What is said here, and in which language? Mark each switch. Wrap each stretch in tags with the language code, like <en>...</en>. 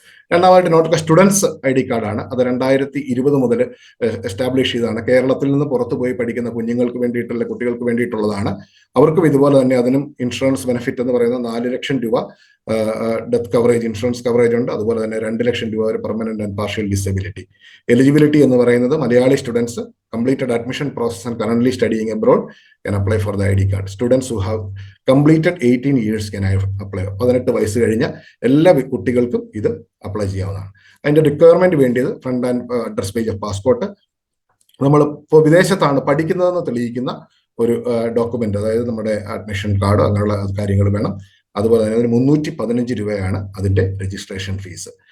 <ml>രണ്ടാമതായിട്ട് Norka students ID കാർഡാണ്. അത് 2020 മുതൽ എസ്റ്റാബ്ലിഷ് ചെയ്തതാണ്. കേരളത്തിൽ നിന്ന് പുറത്തു പോയി പഠിക്കുന്ന കുട്ടികൾക്ക് വേണ്ടിയിട്ടുള്ളതാണ്. അവർക്കും ഇതുപോലെ തന്നെ അതിനും ഇൻഷുറൻസ് ബെനിഫിറ്റ് എന്ന് പറയുന്നത് 4 ലക്ഷം രൂപ ഡെത്ത് കവറേജ്, ഇൻഷുറൻസ് കവറേജ് ഉണ്ട്. അതുപോലെ തന്നെ 2 ലക്ഷം രൂപ ഒരു permanent and partial disability. Eligibility എന്ന് പറയുന്നത്</ml> <en>Malayali students completed admission process and currently studying abroad can apply for the ID card. Students who have completed 18 years can apply.</en> <ml>18 വയസ്സ് കഴിഞ്ഞ എല്ലാ കുട്ടികൾക്കും ഇത് അപ്ലൈ ചെയ്യാവുന്നതാണ്. അതിന്റെ റിക്വയർമെന്റ് വേണ്ടിയത്</ml> <en>front and address page of passport,</en> <ml>നമ്മൾ ഇപ്പോൾ വിദേശത്താണ് പഠിക്കുന്നതെന്ന് തെളിയിക്കുന്ന ഒരു ഡോക്യുമെന്റ്, അതായത് നമ്മുടെ അഡ്മിഷൻ കാർഡ്, അങ്ങനെയുള്ള കാര്യങ്ങൾ വേണം. അതുപോലെ തന്നെ അതിന് 315 രൂപയാണ് അതിന്റെ രജിസ്ട്രേഷൻ ഫീസ്.</ml>